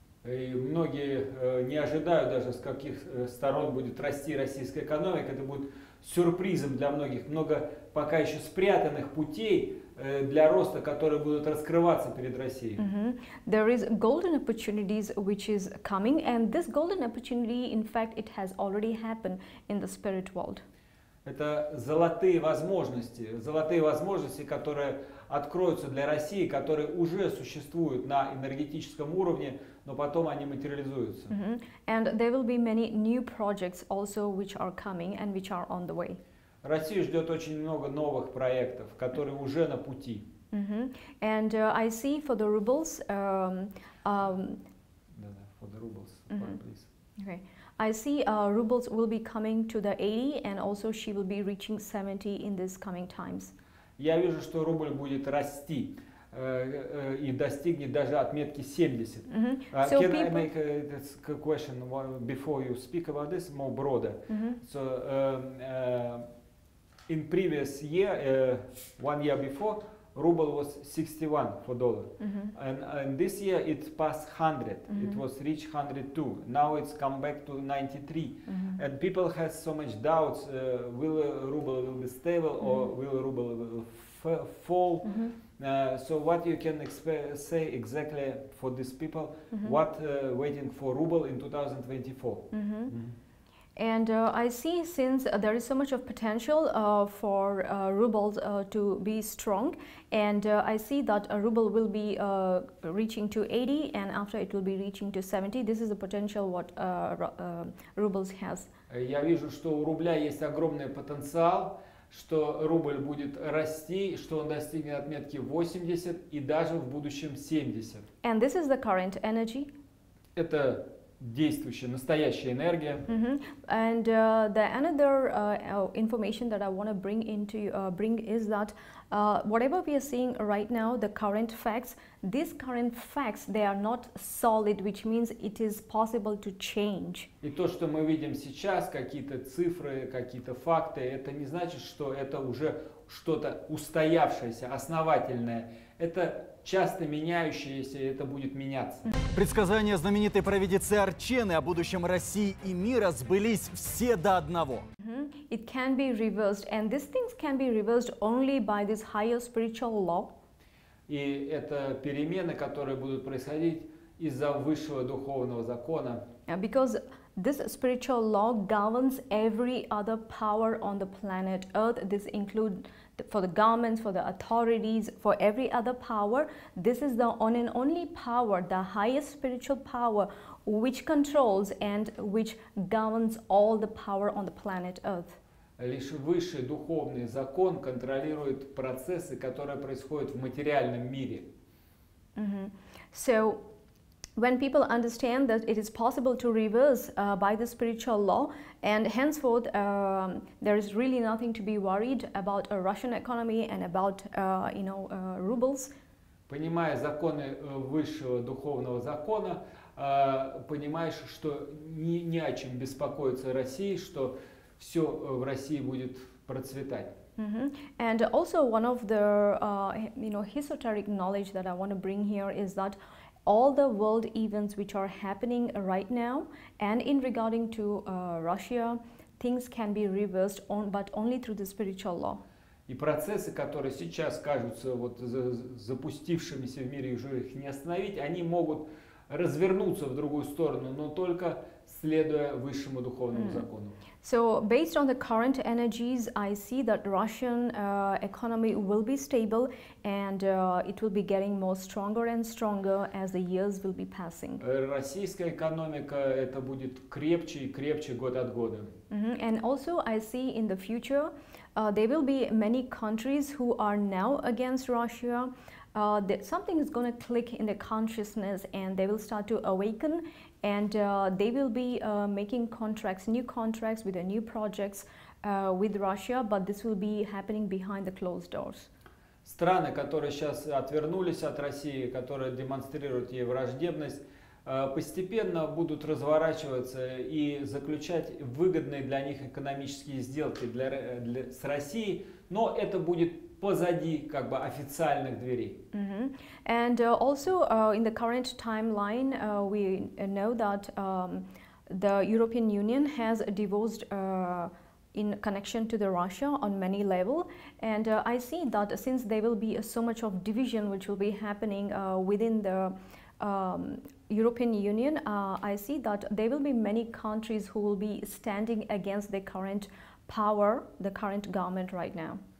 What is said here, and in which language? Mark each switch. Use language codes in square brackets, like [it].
[ru] И многие не ожидают даже, с каких сторон будет расти российская экономика. Это будет сюрпризом для многих. Много пока еще спрятанных путей для роста, которые будут раскрываться перед Россией. [en] There is golden opportunities which is coming, and this golden opportunity, in fact, it has already happened in the spirit world. [ru] Это золотые возможности, которые откроются для России, которые уже существуют на энергетическом уровне, но потом они материализуются. [en] And there will be many new projects also which are coming and which are on the way. [ru] Россию ждет очень много новых проектов, которые уже на пути. [en] And I see for the rubles. For the rubles, please. Okay. I see rubles will be coming to the 80, and also she will be reaching 70 in these coming times. [ru] Я вижу, что рубль будет расти и достигнет даже отметки 70. [en] So Can I make a question before you speak about this more broader? So in previous year, 1 year before, ruble was 61 for dollar, and this year it passed 100. It was reached 102. Now it's come back to 93, and people have so much doubts: will ruble will be stable or will ruble will fall? So what you can say exactly for these people? What waiting for ruble in 2024? And I see, since there is so much of potential for rubles to be strong, and I see that a ruble will be reaching to 80, and after it will be reaching to 70. This is the potential what rubles has. [ru] Я вижу, что у рубля есть огромный потенциал, что рубль будет расти, что он достигнет отметки 80 и даже в будущем 70. [en] And this is the current energy. [ru] Это действующая, настоящая энергия. [en] And the another information that I want to bring is that whatever we are seeing right now, the current facts, these current facts, they are not solid, which means it is possible to change. [ru] И то, что мы видим сейчас, какие-то цифры, какие-то факты, это не значит, что это уже что-то устоявшееся, основательное. Это часто меняющееся, и это будет меняться. Предсказания знаменитой провидицы Арчены о будущем России и мира сбылись все до одного. [en] It can be reversed, and these things can be reversed only by this higher spiritual law. [ru] И это перемены, которые будут происходить из-за высшего духовного закона. [en] Because this spiritual law governs every other power on the planet Earth. This includes for the governments, for the authorities, for every other power. This is the one and only power, the highest spiritual power, which controls and which governs all the power on the planet Earth. [ru] Лишь высший духовный закон контролирует процессы, которые происходят в материальном мире. [en] So, when people understand that it is possible to reverse by the spiritual law, and henceforth there is really nothing to be worried about a Russian economy and about rubles. [ru] Понимая законы высшего духовного закона, понимаешь, что ни о чем беспокоиться России, что все в России будет процветать. [en] And also one of the esoteric knowledge that I want to bring here is that all the world events which are happening right now and in regarding to Russia, things can be reversed but only through the spiritual law. [ru] И процессы, которые сейчас кажутся вот запустившимися в мире, уже их не остановить, они могут развернуться в другую сторону, но только следуя высшему духовному закону. [en] So, based on the current energies, I see that Russian economy will be stable and it will be getting more stronger and stronger as the years will be passing. [ru] Российская экономика это будет крепче и крепче год от года. [en] And also, I see in the future there will be many countries who are now against Russia. That something is going to click in their consciousness and they will start to awaken and they will be making contracts, new contracts with the new projects with Russia, but this will be happening behind the closed doors. [ru] Страны, которые сейчас отвернулись от России, которые демонстрируют ей враждебность, постепенно будут разворачиваться и заключать выгодные для них экономические сделки с Россией, но это будет позади как бы официальных дверей. [en] And also in the current timeline, we know that the European Union has divorced in connection to the Russia on many levels, and I see that since there will be so much of division which will be happening within the European Union, I see that there will be many countries who will be standing against the current power, the current government right now.